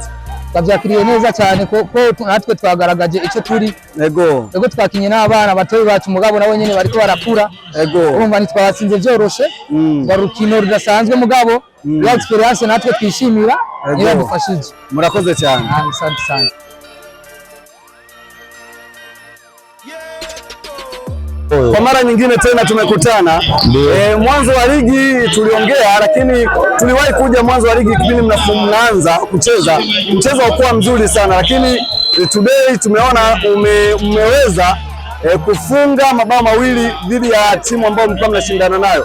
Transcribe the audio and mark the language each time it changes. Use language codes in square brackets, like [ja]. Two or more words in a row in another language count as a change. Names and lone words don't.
[rn] Bavyakiriye neza cyane ko natwe twagaragaje icyo turi. Ego twakinye n'abana batoyi bacu, mugabo nabo nyene bariko barakura. Urumva ntitwabatsinze byoroshe, barukino rudasanzwe mugabo ya experience natwe twishimira niba dufashije. Murakoze cyane. [sw] Asante sana. Kwa mara nyingine tena tumekutana. Mwanzo wa ligi tuliongea, lakini tuliwahi kuja mwanzo wa ligi kipindi mnaanza kucheza. Mchezo ulikuwa mzuri sana, lakini today tumeona umeweza kufunga mabao mawili dhidi ya timu ambayo mlikuwa mnashindana nayo.